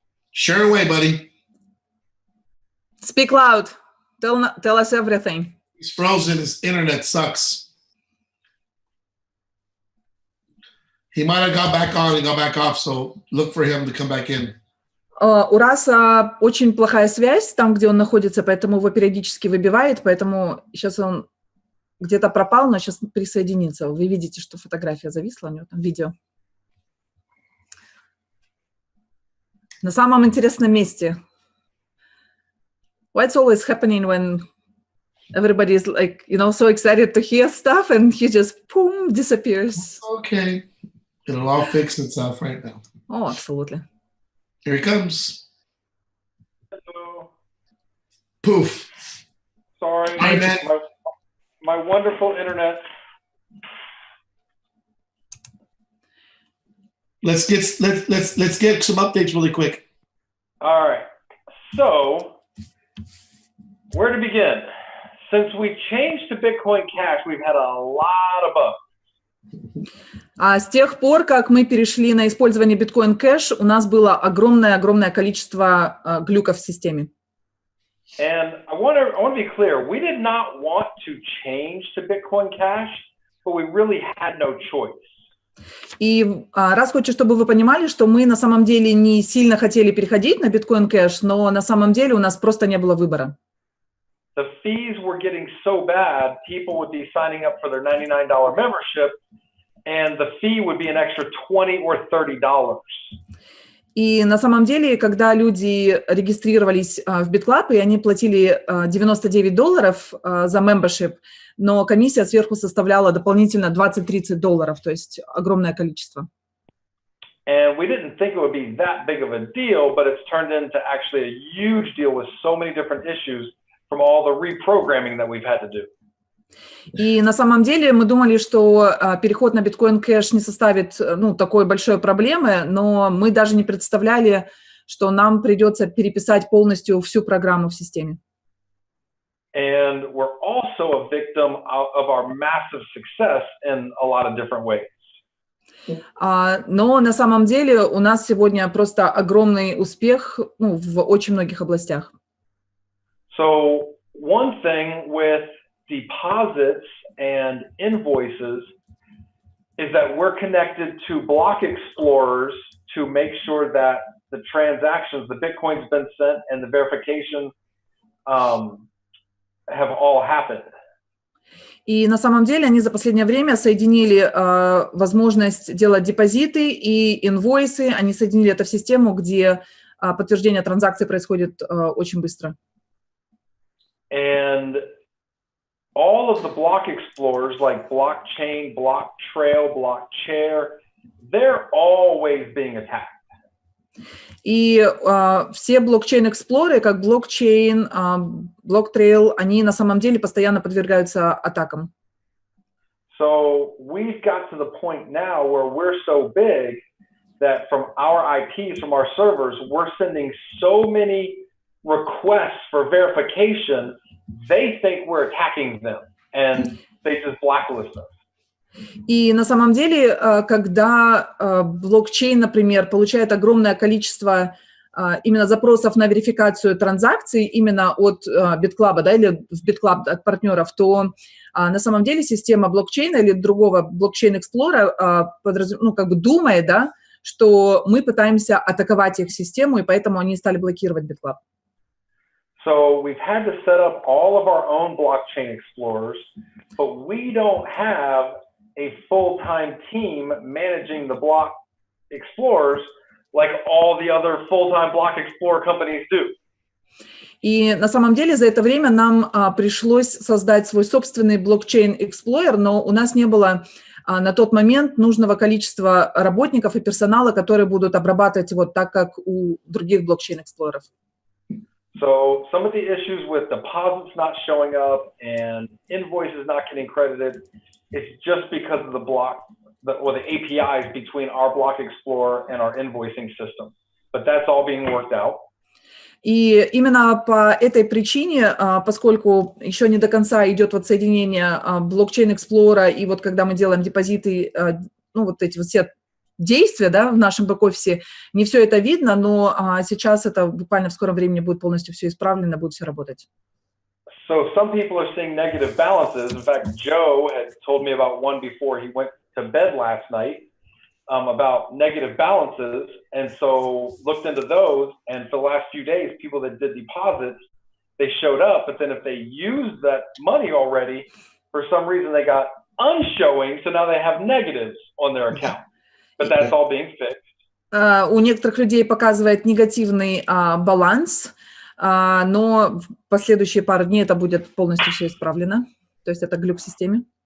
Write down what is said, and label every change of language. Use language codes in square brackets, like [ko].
[en] Share away, buddy. Speak loud. Tell us everything. He's frozen. His internet sucks. He might have got back on and got back off, so look for him to come back in. [ru] У Раса очень плохая связь там, где он находится, поэтому его периодически выбивает, поэтому сейчас он где-то пропал, но сейчас присоединится. Вы видите, что фотография зависла, у него там видео. На самом интересном месте. [en] What's always happening when everybody is like, so excited to hear stuff and he just, boom, disappears. Okay. It'll all fix itself right now. Oh, absolutely. Here he comes. Hello. Poof. Sorry. Hi, man. My wonderful internet. Let's get some updates really quick. All right. So, where to begin? Since we changed to Bitcoin Cash, we've had a lot of bugs. [ru] С тех пор, как мы перешли на использование Bitcoin Cash, у нас было огромное количество глюков в системе. [en] And I want to be clear, we did not want to change to Bitcoin Cash, but we really had no choice. [ru] И раз хочу, чтобы вы понимали, что мы на самом деле не сильно хотели переходить на Bitcoin Cash, но на самом деле у нас просто не было выбора. [en] The fees were getting so bad, people would be signing up for their $99 membership, and the fee would be an extra $20 or $30. [ru] И на самом деле, когда люди регистрировались в BitClub, и они платили $99 за membership, но комиссия сверху составляла дополнительно $20-30, то есть огромное количество. [en] And we didn't think it would be that big of a deal, but it's turned into actually a huge deal with so many different issues from all the reprogramming that we've had to do. [ru] И на самом деле мы думали, что переход на биткоин кэш не составит такой большой проблемы, но мы даже не представляли, что нам придется переписать полностью всю программу в системе. [en] And we're also a victim of our massive success in a lot of different ways. [ru] Но на самом деле у нас сегодня просто огромный успех в очень многих областях. [en] So one thing with deposits and invoices is that we're connected to block explorers to make sure that the transactions, the Bitcoin's been sent and the verification have all happened. [ru] И на самом деле они за последнее время соединили возможность делать депозиты и инвойсы, они соединили это в систему, где подтверждение транзакций происходит очень быстро. [en] And all of the block explorers like blockchain, block trail, block chair, they're always being attacked. [ru] И все блокчейн-эксплоры, как блокчейн, блок-трейл, они на самом деле постоянно подвергаются атакам. [en] So we've got to the point now where we're so big that from our IPs, from our servers, we're sending so many requests for verification, they think we're attacking them, and they just blacklist us. [ru] И на самом деле, когда блокчейн, например, получает огромное количество именно запросов на верификацию транзакций именно от BitClub, да, или в BitClub от партнеров, то на самом деле система блокчейна или другого блокчейн-эксплора думает, да, что мы пытаемся атаковать их систему, и поэтому они стали блокировать BitClub. [en] So we've had to set up all of our own blockchain explorers, but we don't have a full-time team managing the block explorers like all the other full-time block explorer companies do. [ru] И на самом деле за это время нам пришлось создать свой собственный блокчейн-эксплойер, но у нас не было на тот момент нужного количества работников и персонала, которые будут обрабатывать вот так, как у других блокчейн-эксплореров. [en] So some of the issues with deposits not showing up and invoices not getting credited, it's just because of the block or the APIs between our block explorer and our invoicing system. But that's all being worked out. [ru] И именно по этой причине, поскольку еще не до конца идет вот соединение блокчейн-эксплора, и вот когда мы делаем депозиты, вот эти вот все действия, да, в нашем бэк-офисе, не все это видно, но сейчас это буквально в скором времени будет полностью все исправлено, будет все работать. [en] So some people are seeing negative balances. In fact, Joe had told me about one before he went to bed last night about negative balances, and so looked into those, and for the last few days, people that did deposits, they showed up, but then if they used that money already, for some reason they got unshowing, so now they have negatives on their account. But that's all being fixed. [ru] У некоторых людей показывает негативный баланс, но в последующие пару дней это будет полностью все исправлено. То есть это глюк в системе.